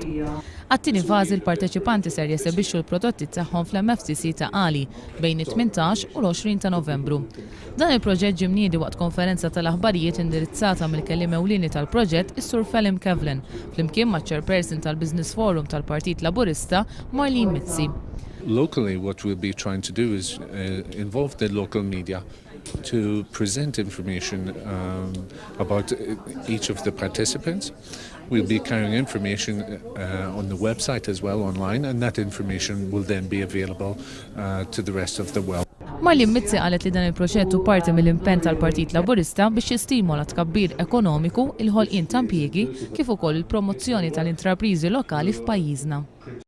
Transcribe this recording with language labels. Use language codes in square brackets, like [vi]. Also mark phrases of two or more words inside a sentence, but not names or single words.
[mt] Għat-tieni fażi l-parteċipanti ser jesebixxu l-prodotti tagħhom fl-MFCC ta' Ali bejn it-18 u l-20 ta' Novembru. Dan il-proġett ġie mniedi waqt konferenza tal-aħbarijiet indirizzata mill-kelliem ewlieni tal-proġett is-Sur Felim Kevlin flimkien maċ-Chairperson tal-Business Forum tal-Partit Laburista Marlene Mizzi. [en] Locally, what we'll be trying to do is involve the local media to present information about each of the participants. We'll be carrying information on the website as well online, and that information will then be available to the rest of the world. [mt] Marlene Mizzi qalet li dan il-proġett hu parti mill-impenn tal-Partit Laburista biex jistimola tkabbir ekonomiku, il-ħolqien ta' impjiegi kif ukoll il-promozzjoni tal-intrapriżi lokali f'pajjiżna.